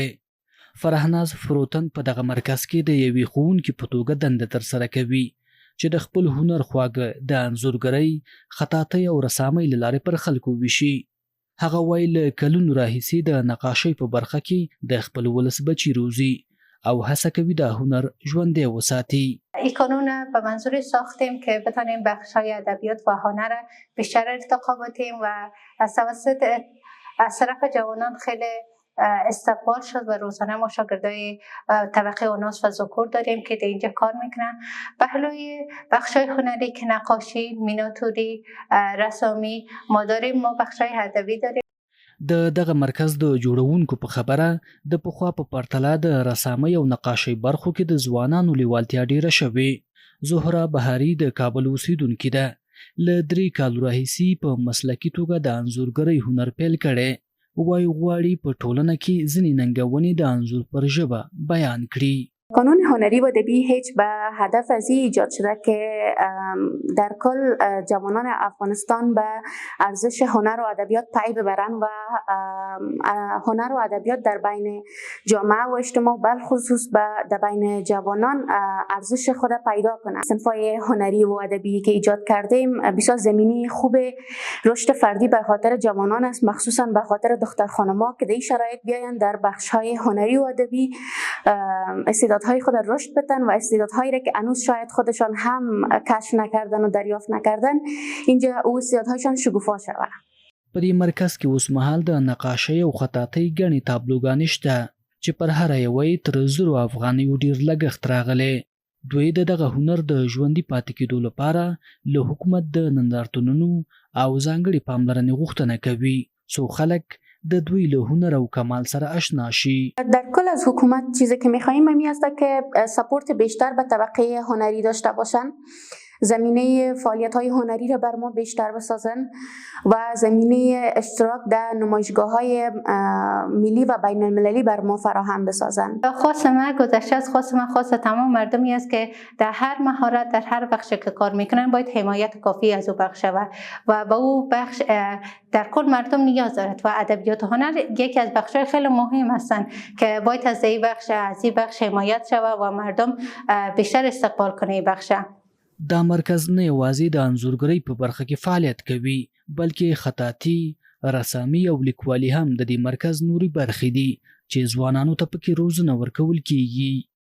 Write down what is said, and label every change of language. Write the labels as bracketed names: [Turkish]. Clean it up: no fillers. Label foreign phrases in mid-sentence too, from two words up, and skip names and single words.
[Pashto] فرهناز فروتن په دغه مرکز کې د یوې ښوونکي په توګه دنده ترسره کوي چې د خپل هنر خواږه د انځورګرۍ، خطاطۍ او رسامۍ له لارې پر خلکو ویشي. هغه وایي له کلونو راهیسې د نقاشۍ په برخه کې د خپل ولس بچي روزي او هڅه کوي د هنر ژوندی وساتي. [Persian] این کانون به منظور ساختیم که بتانیم بخش‌های ادبیات و هنر بیشتر ارتقا بدیم و از طرف جوانان خیلی استقبال شد و روزانه ما شاگردای طبقه اوناس و ذکور داریم که در اینجا کار میکنن. پهلوی بخشای هنری که نقاشی، میناتوری، رسامی ما داریم، ما بخشای ادبی داریم. [Pashto] د دغه مرکز د جوړونکو په خبره د پخوا په پرتله د رسامۍ او نقاشۍ برخو کې د ځوانانو لیوالتیا ډیره شوې. زهره بهاري د کابل اوسیدونکې ده. له 3 کالو راهیسې په مسلکي توګه د انځورګرۍ هنر پیل کړی. وایي غواړي په ټولنه کې ځینې ننګونې د انځور پر ژبه بیان کړي. [Persian] کانون هنری و ادبی هیچ به هدف از این ایجاد شده که در کل جوانان افغانستان به ارزش هنر و ادبیات پی ببرن و هنر و ادبیات در بین جامعه و اجتماع بالخصوص در بین جوانان ارزش خود پیدا کنند. صنف‌های هنری و ادبی که ایجاد کردیم بسیار زمینه خوب رشد فردی به خاطر جوانان است، مخصوصا به خاطر دختر خانم‌ها که در این شرایط بیاین در بخش‌های هنری و ادبی استعدادهای خود رشد بدن و استعدادهایی را که هنوز شاید خودشان هم کشف نکردن و دریافت نکردن اینجا او استعدادهایشان شکوفا شود. [Pashto] په دې مرکز کې اوس مهال د نقاشۍ او خطاطۍ ګڼې تابلوګانې شته چې پر هره یوه یې تر 1000 افغانیو ډېر لګښت راغلی. دوی د دغه هنر د ژوندي پاتې کېدو لپاره له حکومت د نندارتونونو او ځانګړې پاملرنې غوښتنه کوي څو خلک د دوی له هنر او کمال سره آشنا شي. [Persian] در کل از حکومت چیزی که می‌خواهیم همین است که سپورت بیشتر به طبقه هنری داشته باشند، زمینه فعالیت‌های هنری را بر ما بیشتر بسازند و زمینه اشتراک در نمایشگاه‌های ملی و بین‌المللی بر ما فراهم بسازند. خواست من گذشته از خواست من خواست تمام مردمی است که در هر مهارت در هر بخشی که کار میکنن باید حمایت کافی از او بخش شود و به او بخش در کل مردم نیاز دارد و ادبیات و هنر یکی از بخش‌های خیلی مهم هستند که باید از این بخش حمایت شود و مردم بیشتر استقبال کنه این بخش. [Pashto] دا مرکز نه یوازې د انځورګرۍ په برخه کې فعالیت کوي بلکې خطاطي، رسامي او لیکوالي هم د دې مرکز نوري برخې دي چې ځوانانو ته پکې روزنه ورکول کیږي.